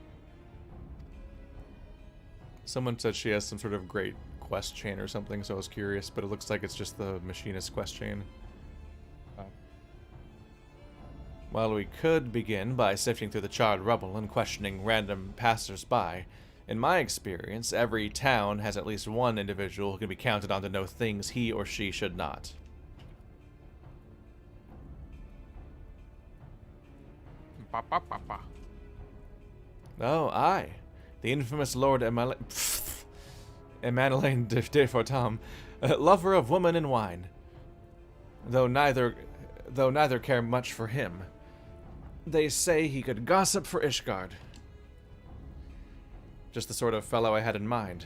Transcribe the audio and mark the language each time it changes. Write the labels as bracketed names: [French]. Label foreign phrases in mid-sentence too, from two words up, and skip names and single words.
[English] Someone said she has some sort of great quest chain or something, so I was curious, but it looks like it's just the machinist quest chain. Oh. Well, we could begin by sifting through the charred rubble and questioning random passers-by. In my experience, every town has at least one individual who can be counted on to know things he or she should not. Ba, ba, ba, ba. Oh, aye. The infamous Lord Emmanuel de Fortam, lover of woman and wine. Though neither care much for him. They say he could gossip for Ishgard. Just the sort of fellow I had in mind.